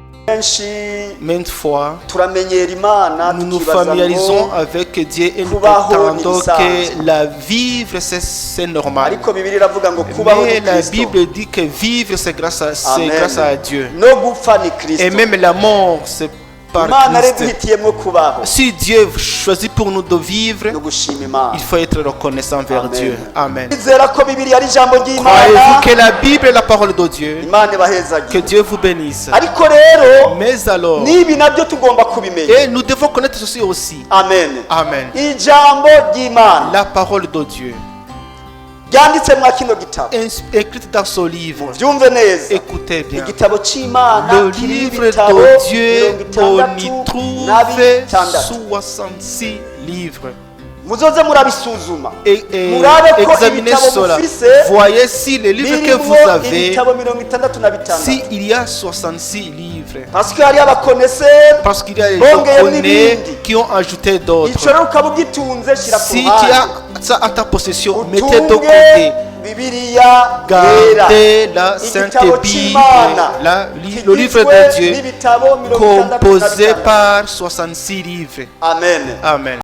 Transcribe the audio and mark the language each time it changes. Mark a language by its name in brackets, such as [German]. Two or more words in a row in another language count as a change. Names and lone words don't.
[French] Maintes fois, [Rundi] turamenyera Imana [French] nous nous [Rundi] tukibaza [French] familiarisons [Rundi] ngo [French] avec Dieu et nous [Rundi] kubaho [French] prétendons [Rundi] n'ibisanzwe. [French] que la vivre c'est normal. [Rundi] ariko Bibiliya iravuga ngo kubaho [French] Mais [Rundi] ni [French] la [Rundi] Kristo, [French] Bible dit que vivre c'est grâce à Dieu. [Rundi] no gupfa ni [French] Et [Rundi] Kristo. [French] même la mort c'est par [Rundi] Imana [French] Christ. [Rundi] yaduhitiyemo kubaho [French] Si Dieu choisit pour nous de vivre, [Rundi] no gushima Imana. [French] il faut être reconnaissant envers Amen. Dieu. Amen. [Rundi] Nizera ko Bibiliya ari ijambo ry'Imana. [French] Croyez-vous que la Bible est la parole de Dieu? [Rundi] Imana [French] Que [Rundi] ibahezagire. [French] Dieu vous bénisse. [Rundi] ariko rero [French] Mais alors, [Rundi] n'ibi nabyo tugomba kubimenya. [French] et nous devons connaître ceci aussi. [Rundi] Amen. [French] Amen. [Rundi] Ijambo ry'Imana [French] La parole de Dieu, [Rundi] ryanditse mwa kino gitabo, [French] écrite dans ce livre. [Rundi] byumve neza. [French] Écoutez bien. [Rundi] Igitabo c'Imana [French] Le [Rundi] kirimo [French] livre [Rundi] ibitabo [French] de Dieu, on y 66 trouve 66 livres. [Rundi] muzoze murabisuzuma [French] Et [Rundi] murabe ko [French] examinez [Rundi] ibitabo [French] cela. [Rundi] mufise [French] Voyez si les livres que vous [Rundi] birimwo [French] avez, [Rundi] ibitabo 66. [French] s'il y a 66 livres. parce que [Rundi] hari abakoneseri [French] Parce qu'il y a des [Rundi] Bongeye [French] gens [Rundi] n'ibindi. [French] qui ont ajouté [Rundi] ico [French] d'autres. [Rundi] rero ukaba ugitunze shira ku [French] Si tu [Rundi] ruhande [French] as ça à ta possession, mettez de [Rundi] utunge [French] côté. [Rundi] Bibiliya yera, [French] Gardez la Sainte [Rundi] igitabo [French] Bible, [Rundi] c'Imana [French] le livre [Rundi] kigizwe [French] de Dieu, [Rundi] n'ibitabo composé 66. [French] par 66 livres. [Rundi] Amen. [French] Amen.